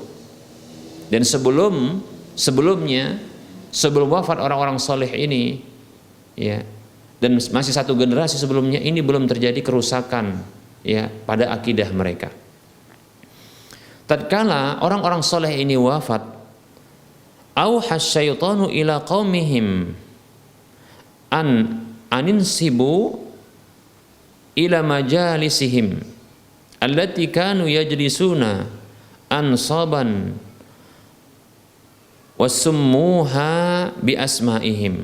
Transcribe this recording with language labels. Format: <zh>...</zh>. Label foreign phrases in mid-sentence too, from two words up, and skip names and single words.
<id>Dan sebelumnya sebelum wafat orang-orang soleh ini, ya, dan masih satu generasi sebelumnya ini belum terjadi kerusakan, ya, pada akidah mereka. Tatkala orang-orang soleh ini wafat,</id> <ar>أوحى الشيطان إلى قومهم أن انصبوا إلى مجالسهم التي كانوا يجلسون أنصابا وسموها بأسمائهم.</ar>